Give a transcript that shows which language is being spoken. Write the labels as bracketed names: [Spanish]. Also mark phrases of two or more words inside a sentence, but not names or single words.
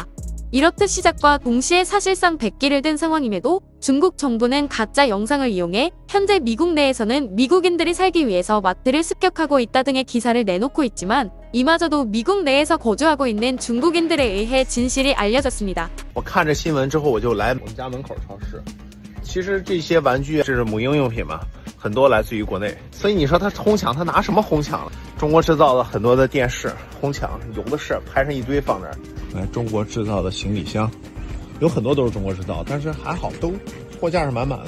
[Korean] 이렇듯 시작과 동시에 사실상 백기를 든 상황임에도 중국 정부는 가짜 영상을 이용해 현재 미국 내에서는 미국인들이 살기 위해서 마트를 습격하고 있다 등의 기사를 내놓고 있지만 이마저도 미국 내에서 거주하고 있는 중국인들에 의해 진실이 알려졌습니다. [Chinese] 我看着新闻之后，我就来我们家门口超市。其实这些玩具是母婴用品嘛，很多来自于国内，所以你说他哄抢，他拿什么哄抢？中国制造的很多的电视哄抢有的是，拍上一堆放这儿。中国制造的行李箱，有很多都是中国制造，但是还好都货架是满满的。